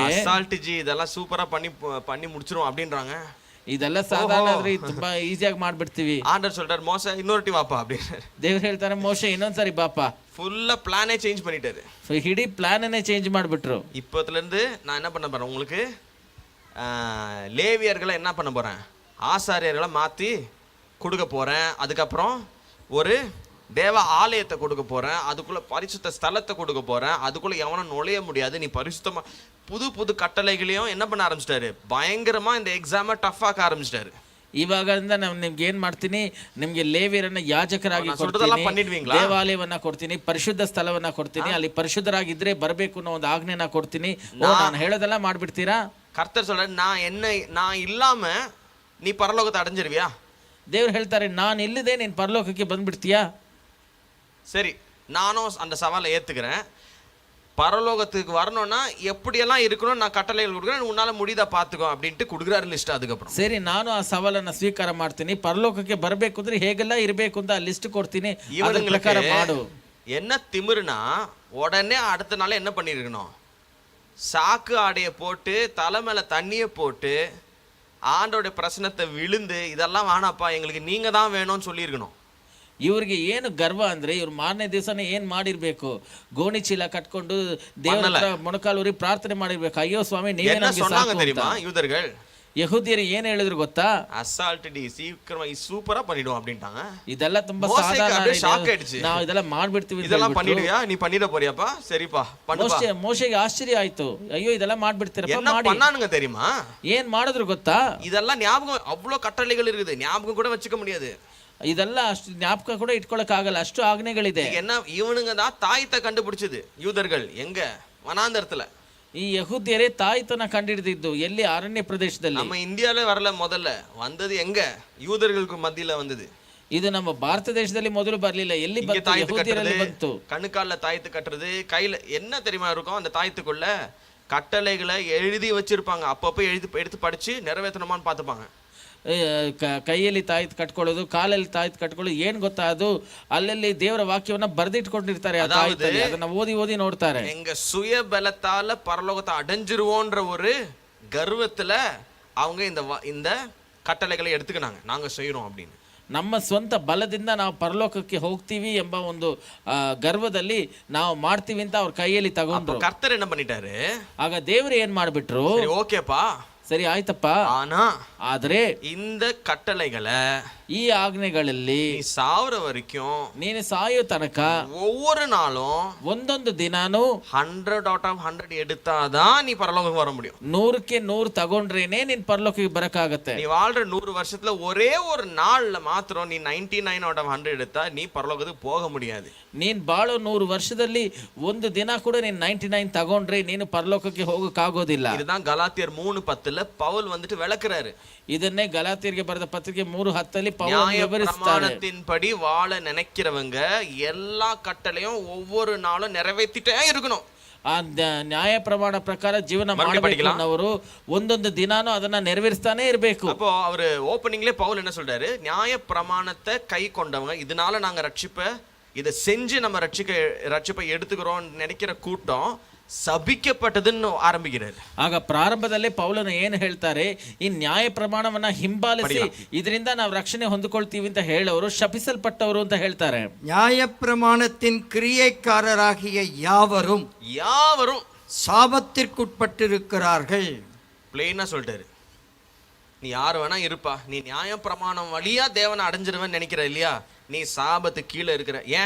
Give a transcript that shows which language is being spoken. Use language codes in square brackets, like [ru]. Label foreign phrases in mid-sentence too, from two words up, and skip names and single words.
[ta] அசால்ட் ஜி இதெல்லாம் சூப்பரா பண்ணி முடிச்சிரும் அப்படின்றாங்க. [kn] ಇದೆಲ್ಲ ಸಾಧಾರಣ ಆದ್ರೆ ಇದು ತುಂಬಾ ಈಸಿಯಾಗಿ ಮಾಡ್ಬಿಡ್ತೀವಿ. [ta] ஆண்டர் சொல்றாரு, மோசே இன்னொருட்டி வாப்பா அப்படின்றாரு. [kn] ದೇವ್ರು ಹೇಳ್ತಾರೆ, ಮೋಶೆ ಇನ್ನೊಂದ್ಸರಿ ಬಾಪ. [en] full plan change [ta] பண்ணிட்டாரு. [kn] ಇಡೀ [en] plan change [kn] ಮಾಡ್ಬಿಟ್ರು. [ta] இப்பத்துல இருந்து நான் என்ன பண்ண போறேன், உங்களுக்கு லேவியர்களை என்ன பண்ண போறேன், ஆசாரியர்களை மாத்தி கொடுக்க போறேன். அதுக்கப்புறம் ஒரு தேவ ஆலயத்தை கொடுக்க போறேன், அதுக்குள்ள பரிசுத்த ஸ்தலத்தை கொடுக்க போறேன், அதுக்குள்ள எவனும் நுழைய முடியாது, நீ பரிசுத்தமா. புது கட்டளைகளையும் என்ன பண்ண ஆரம்பிச்சிட்டாரு, பயங்கரமா இந்த [en] exam tough [ta] ஆக்க ஆரம்பிச்சிட்டாரு. [kn] ಇವಾಗದಿಂದ ನಾನು ನಿಮ್ಗೆ ಏನ್ ಮಾಡ್ತೀನಿ, ನಿಮ್ಗೆ ಲೇವಿಯರನ್ನ ಯಾಜಕರಾಗಿ [ta] சொல்றதெல்லாம் [kn] ಕೊಡ್ತೀನಿ, [ta] பண்ணிடுவீங்களா? [kn] ದೇವಾಲಯವನ್ನ ಕೊಡ್ತೀನಿ, ಪರಿಶುದ್ಧ ಸ್ಥಳವನ್ನ ಕೊಡ್ತೀನಿ, ಅಲ್ಲಿ ಪರಿಶುದ್ಧರಾಗಿದ್ರೆ ಬರಬೇಕು ಅನ್ನೋ ಒಂದು ಆಜ್ಞೆನ ಕೊಡ್ತೀನಿ. ನಾನು ಹೇಳೋದೆಲ್ಲ ಮಾಡ್ಬಿಡ್ತೀರಾ? [ta] கர்த்தர் சொல்றாரு, நான் இல்லாம நீ பரலோகத்தை அடைஞ்சிருவியா? [kn] ದೇವ್ರು ಹೇಳ್ತಾರೆ, ನಾನು ಇಲ್ಲದೆ ನೀನ್ ಪರಲೋಕಕ್ಕೆ ಬಂದ್ಬಿಡ್ತೀಯಾ? [ta] சரி, நானும் அந்த சவாலை ஏத்துக்கிறேன். பரலோகத்துக்கு வரணும்னா எப்படியெல்லாம் இருக்கணும் நான் கட்டளைகள் கொடுக்குறேன், உன்னால முடியுதா பாத்துக்கோ அப்படின்ட்டு கொடுக்குறாரு லிஸ்ட். அதுக்கப்புறம் [kn] ಸರಿ, ನಾನು ಆ ಸವಾಲನ್ನ ಸ್ವೀಕಾರ ಮಾಡ್ತೀನಿ. ಪರಲೋಕಕ್ಕೆ ಬರಬೇಕು ಅಂದ್ರೆ ಹೇಗೆಲ್ಲ ಇರಬೇಕು ಅಂತ ಲಿಸ್ಟ್ ಕೊಡ್ತೀನಿ, ಅದರ ಪ್ರಕಾರ ಮಾಡು. [ta] என்ன திமிருனா, உடனே அடுத்த நாள் என்ன பண்ணிருக்கணும், சாக்கு ஆடைய போட்டு தலை மேல தண்ணிய போட்டு ஆண்டோட பிரச்சனத்தை விழுந்து, இதெல்லாம் வேணாப்பா எங்களுக்கு நீங்க தான் வேணும்னு சொல்லியிருக்கணும். [kn] ಇವ್ರಿಗೆ ಏನು ಗರ್ವ ಅಂದ್ರೆ, ಇವ್ರು ಮಾರನೇ ದಿವಸನೇ ಏನ್ ಮಾಡಿರ್ಬೇಕು, ಗೋಣಿ ಚೀಲ ಕಟ್ಕೊಂಡು ದೇವರ ಹತ್ರ ಮೊಣಕಾಲೂರಿ ಪ್ರಾರ್ಥನೆ ಮಾಡಿರ್ಬೇಕು, ಅಯ್ಯೋ ಸ್ವಾಮಿ ನೀವೇ [ta] என்ன [kn] ನಮ್ಗೆ [ta] சொன்னாங்க [kn] ಸಾಕು [ta] தெரியுமா [kn] ಅಂತ. [ta] யூதர்கள்? [kn] ಯಹೂದ್ಯರು ಏನ್ ಹೇಳಿದ್ರು ಗೊತ್ತಾ? [ta] அசால்ட் டி, சீக்கிரமா சூப்பரா பண்ணிடுவோம் அப்படின்ட்டாங்க. [kn] ಇದೆಲ್ಲ ತುಂಬಾ [ta] மோசேக்கு [kn] ಸಾಧಾರಣ, [ta] அப்படியே ஷாக் ஆயிடுச்சு. [kn] ನಾವು ಇದೆಲ್ಲ ಮಾಡ್ಬಿಡ್ತೀವಿ ಅಂತ [ta] இதெல்லாம் [kn] ಹೇಳ್ಬಿಟ್ರು. [ta] பண்ணிடுவியா, நீ பண்ணிட போறியாப்பா, சரிப்பா பண்ணுப்பா. [kn] ಮೋಶೆಗೆ ಆಶ್ಚರ್ಯ ಆಯ್ತು, ಅಯ್ಯೋ ಇದೆಲ್ಲ ಮಾಡ್ಬಿಡ್ತೀರಪ್ಪ, [ta] என்ன [kn] ಮಾಡಿ. [ta] பண்ணானுங்க தெரியுமா? [kn] ಏನ್ ಮಾಡಿದ್ರು ಗೊತ್ತಾ? [ta] இதெல்லாம் ஞாபகம், அவ்வளவு கட்டளைகள் இருக்குது, ஞாபகம் கூட வச்சுக்க முடியாது. [kn] ಇದೆಲ್ಲ ಅಷ್ಟು ಜ್ಞಾಪಕ ಕೂಡ ಇಟ್ಕೊಳಕ್ ಆಗಲ್ಲ, ಅಷ್ಟು ಆಜ್ಞೆಗಳಿದೆ. [ta] என்ன இவனுங்க தான் தாயத்தை கண்டுபிடிச்சது, யூதர்கள் எங்க வனாந்தரத்துல. [kn] ಈ ಯಹೂದ್ಯರೇ ತಾಯ್ತನ ಕಂಡಿಡಿದಿದ್ದು ಎಲ್ಲಿ? ಅರಣ್ಯ ಪ್ರದೇಶದಲ್ಲಿ. [ta] நம்ம இந்தியால வரல, முதல்ல வந்தது எங்க, யூதர்களுக்கு மத்தியில வந்தது. [kn] ಇದು ನಮ್ಮ ಭಾರತ ದೇಶದಲ್ಲಿ ಮೊದಲು ಬರ್ಲಿಲ್ಲ, ಎಲ್ಲಿ [ta] இங்க [kn] ಬಂತು? [ta] தாயத்து [kn] ಯಹೂದ್ಯರಲ್ಲಿ [ta] கட்டுறது, [kn] ಬಂತು. [ta] கணுக்கால்ல தாயத்து கட்டுறது, கையில என்ன தெரியுமா இருக்கும், அந்த தாயத்துக்குள்ள கட்டளைகளை எழுதி வச்சிருப்பாங்க. அப்பப்போ எடுத்து படிச்சு நிறைவேற்றணுமான்னு பார்த்துப்பாங்க. [kn] ಕೈಯಲ್ಲಿ ತಾಯ್ತು ಕಟ್ಕೊಳ್ಳೋದು, ಕಾಲಲ್ಲಿ ತಾಯ್ತು ಕಟ್ಕೊಳ್ಳೋದು, ಏನ್ ಗೊತ್ತಾ ಅದು? ಅಲ್ಲಲ್ಲಿ ದೇವರ ವಾಕ್ಯವನ್ನ ಬರೆದಿಟ್ಕೊಂಡಿರ್ತಾರೆ, ಅದನ್ನ ಓದಿ ಓದಿ ನೋಡ್ತಾರೆ. [ta] எங்க சுய பலத்தால பரலோகத்தை அடைஞ்சிருவோன்ற ஒரு கர்வத்துல அவங்க இந்த கட்டளைகளை எடுத்துக்கினாங்க, நாங்க செய்யறோம் அப்படின்னு. [kn] ನಮ್ಮ ಸ್ವಂತ ಬಲದಿಂದ ನಾವು ಪರಲೋಕಕ್ಕೆ ಹೋಗ್ತೀವಿ ಎಂಬ ಒಂದು ಗರ್ವದಲ್ಲಿ ನಾವು ಮಾಡ್ತೀವಿ ಅಂತ ಅವ್ರ ಕೈಯಲ್ಲಿ ತಗೊಂಡ್ರು. [ta] கர்த்தர் என்ன பண்ணிட்டாரு, [kn] ಆಗ ದೇವರು ಏನ್ ಮಾಡ್ಬಿಟ್ರು, [ta] ஓகேப்பா [kn] ಸರಿ ಆಯ್ತಪ್ಪ, [ta] ஆனா [kn] ಆದ್ರೆ [ta] இந்த கட்டளைகளை [kn] ಈ ಆಜ್ಞೆಗಳಲ್ಲಿ [ta] நீ சாவற வரைக்கும், [kn] ನೀನು ಸಾಯೋ ತನಕ [ta] ஒவ்வொரு நாளும் [kn] ಒಂದೊಂದು ದಿನಾನು [ta] 100/100 எடுத்தாதான் நீ பரலோகம் வர முடியும். [kn] 100ಕ್ಕೆ 100 ತಗೊಂಡ್ರೇನೆ ನೀನ್ ಪರಲೋಕಕ್ಕೆ ಬರಕಾಗತ್ತೆ. [ta] நீ வாழ்ற 100 வருஷத்துல ஒரே ஒரு நாள்ல மாத்திரம் நீ 99/100 எடுத்தா நீ பரலோகத்துக்கு போக முடியாது. [kn] ನೀನ್ ಬಾಳೋ 100 ವರ್ಷದಲ್ಲಿ ಒಂದು ದಿನ ಕೂಡ ನೀನ್ 99 ತಗೊಂಡ್ರೆ ನೀನು ಪರಲೋಕಕ್ಕೆ ಹೋಗಕ್ಕಾಗೋದಿಲ್ಲ. [ta] இதுதான் கலாத்தியர் 3:10 பவுல் வந்துட்டு விளக்குறாரு. [kn] ಇದನ್ನೇ ಗಲಾತ್ಯರಿಗೆ ಬರೆದ ಪತ್ರಿಕೆ 3:10 ಪೌಲನು ವಿವರಿಸ್ತಾರೆ. [ta] நியாயப்பிரமாணத்தின்படி வாழ நினைக்கிறவங்க எல்லா கட்டளையும் ஒவ்வொரு நாளும் நிறைவேற்றிட்டே இருக்கணும். [kn] ಆ ನ್ಯಾಯ ಪ್ರಮಾಣ ಪ್ರಕಾರ ಜೀವನ ಮಾಡಬೇಕು ಅನ್ನೋರು ಒಂದೊಂದು ದಿನಾನು ಅದನ್ನ ನೆರವೇರಿಸ್ತಾನೆ ಇರಬೇಕು. [ta] அப்போ அவர் ஓபனிங்லயே பவுல் என்ன சொல்றாரு, நியாய பிரமாணத்தை கை கொண்டவங்க, இதனால நாங்க இதை செஞ்சு நம்ம ரட்சிப்பை எடுத்துக்கிறோம் நினைக்கிற கூட்டம் சபிக்கப்பட்டதுன்னு ஆரம்பிக்கிறார். [kn] ಆಗ ಪ್ರಾರಂಭದಲ್ಲೇ ಪೌಲನು ಏನು ಹೇಳ್ತಾರೆ, ಈ ನ್ಯಾಯ ಪ್ರಮಾಣವನ್ನ ಹಿಂಬಾಲಿಸಿ ಇದರಿಂದ ನಾವು ರಕ್ಷಣೆ ಹೊಂದಿಕೊಳ್ತೀವಿ ಅಂತ ಹೇಳೋರು ಶಪಿಸಲ್ಪಟ್ಟವರು ಅಂತ ಹೇಳ್ತಾರೆ. [ta] நியாய பிரமாணத்தின் கிரியைக்காரராகிய யாவரும் சாபத்திற்குட்பட்டிருக்கிறார்கள். பிளெயினா சொல்லிட்டாரு. நீ யார் வேணா இருப்பா, நீ நியாய பிரமாணம் வழியா தேவனை அடைஞ்சிருவேன்னு நினைக்கிற இல்லையா, நீ சாபத்து கீழே இருக்கிற. ஏன்?